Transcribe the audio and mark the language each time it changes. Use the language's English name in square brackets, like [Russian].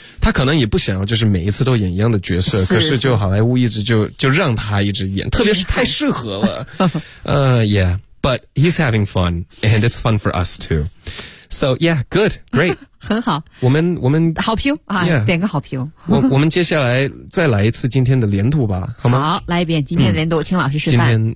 [Chinese] 他可能也不想要就是每一次都演一样的角色，可是就好莱坞一直就让他一直演，特别是太适合了。 [English] yeah, but he's having fun, and it's fun for us too. So yeah, good, great. [Chinese] 很好。我们好评啊，点个好评。我们接下来再来一次今天的连读吧，好吗？好，来一遍今天的连读，请老师示范。